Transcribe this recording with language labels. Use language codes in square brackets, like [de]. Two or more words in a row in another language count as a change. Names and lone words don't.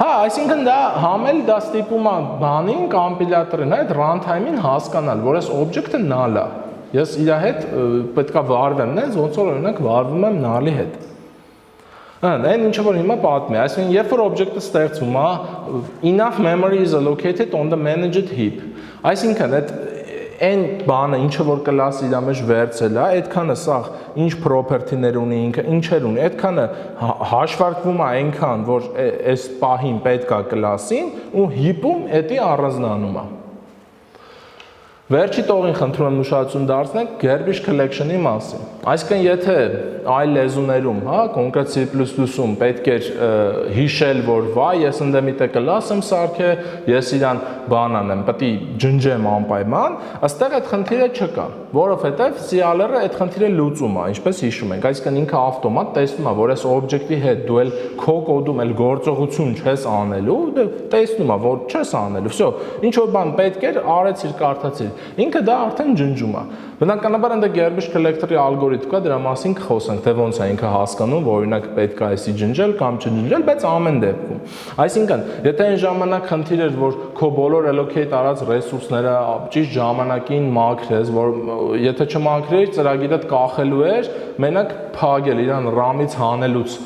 [hy] Հա, այսինքն դա համել դա ստիպում է բանին, կոմպիլյատորին, այդ runtime-ին հասկանալ, որ այս օբյեկտը null է։ Ես իր հետ պետքա վարվեմ, նենց ոնց որ օրինակ վարվում եմ null-ի հետ։ Այն ինչը որ հիմա պատմի, այսինքն երբ որ օբյեկտը ստեղծվում է, [en] enough memory is allocated on the managed heap։ [hy] Այսինքն այդ այն բանը, ինչը որ կլասը իր մեջ վերցել է, այդքանը սա ինչ property-ներ ունի ինքը, ինչեր ունի, այդքանը հաշվարկվում է այնքան, որ այս պահին պետք է կլասին ու heap-ում էդի առանձնանում է։ Վերջի տողին խնդրում եմ ուշադրություն դարձնեք [en] garbage collection-ի [hy] մասին։ Այսինքն եթե այլ լեզուներում, հա, կոնկրետ C++-ում պետք էր հիշել, որ վայ, ես ընդ միտեղ կլաս եմ սարքել, ես իրան բան անեմ, պետք է ջնջեմ անպայման, այստեղ այդ խնդիրը չկա, որովհետև CLR-ը այդ խնդիրը լուծում է, ինչպես հիշում ենք, այսինքն ինքը ավտոմատ տեսնում է, որ այս օբյեկտի հետ դու էլ քո կոդում էլ գործողություն չես անելու, դե տեսնում է, որ չես անելու, всё, ինչ որ բան պետք էր, արեցիր, կարդացիր։ Ինքը դա արդեն ջնջում է։ Բնականաբար այնտեղ [en] garbage collector-ի [hy] ալգորիթմ կա, դրա մասին կխոսենք, թե ոնց է ինքը հասկանում, որ օրինակ պետք է այսի ջնջել կամ չջնջել, բայց ամեն դեպքում։ Այսինքն, եթե այն ժամանակ խնդիր էր, որ քո բոլոր allocate արած ռեսուրսները ճիշտ ժամանակին մաքրես, որ եթե չմաքրեիր, ծրագիրը կախելու էր, մենակ փագել իրան RAM-ից հանելուց